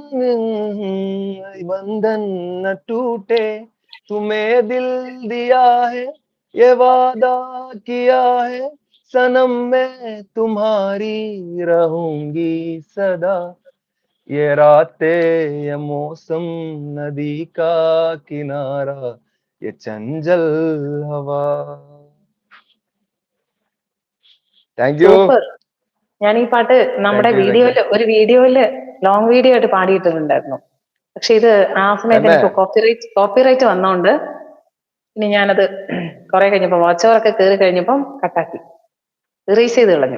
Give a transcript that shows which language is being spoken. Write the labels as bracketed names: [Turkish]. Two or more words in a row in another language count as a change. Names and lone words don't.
[Hindi] बंधन न टूटे, तुम्हें दिल दिया है ये वादा किया है, सनम मैं तुम्हारी रहूंगी सदा, ये रातें ये मौसम नदी का किनारा ये चंचल हवा. [English] thank you. [Malayalam] ഞാൻ ഈ പാട്ട് നമ്മുടെ ഒരു വീഡിയോയില് [English] long video [Malayalam] ആയിട്ട് പാടിയിട്ടുണ്ടായിരുന്നു. പക്ഷെ ഇത് ആ സമയത്ത് എനിക്ക് കോപ്പിറൈറ്റ് വന്നോണ്ട് ഇനി ഞാനത് കുറെ കഴിഞ്ഞപ്പോ [English] watch over [Malayalam] ഒക്കെ കയറി കഴിഞ്ഞപ്പം കട്ടാക്കി ഇറേസ് ചെയ്ത് കളഞ്ഞു.